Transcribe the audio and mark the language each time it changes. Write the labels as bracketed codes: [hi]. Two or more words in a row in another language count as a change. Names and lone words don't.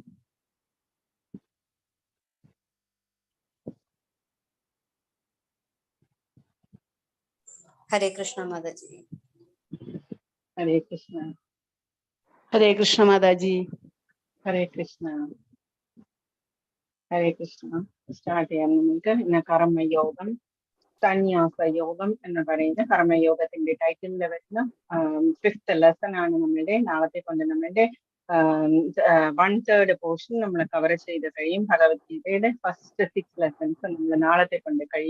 [sa] Hare Krishna Mataji. Hare Krishna. Hare Krishna Mataji. Hare Krishna. Hare Krishna. [ml] Start ചെയ്യുന്നുണ്ട് ഇന്ന് കർമ്മയോഗം സന്യാസയോഗം എന്ന് പറയുന്ന കർമ്മയോഗത്തിന്റെ ടൈറ്റിലിൽ വരുന്ന 5th ലെസൺ ആണ് നമ്മളുടെ നാളത്തെ കൊണ്ട് നമ്മളുടെ 1/3 പോർഷൻ നമ്മൾ കവർ ചെയ്ത് കഴിയും. ഭഗവത്ഗീതയുടെ [en] first 6 lessons [ml] നമ്മൾ നാളത്തെ കൊണ്ട് കഴിയും.